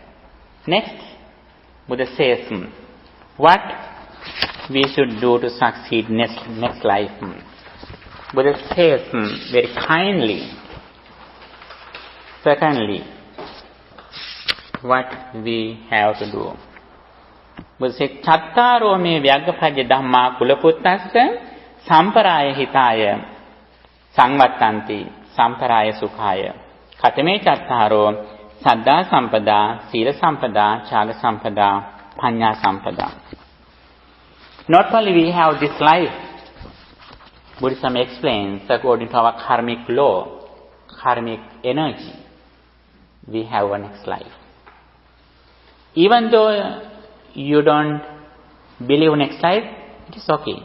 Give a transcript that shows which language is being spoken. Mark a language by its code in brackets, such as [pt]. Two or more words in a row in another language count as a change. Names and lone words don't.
[en] Next, Buddha says, what we should do to succeed next life. Buddha says very kindly, secondly, what we have to do. Buddha says, [pi] Chattaro me Vyaggapajja Dhamma Kulaputtassa Samparaya Hitaya Sangvattanti Samparaya Sukhaya. Katame Chattaro Saddha Sampada, Sila Sampada, Chaga Sampada, Panya Sampada. [en] Not only we have this life, Buddhism explains according to our karmic law, karmic energy, we have a next life. Even though you don't believe next life, it is okay.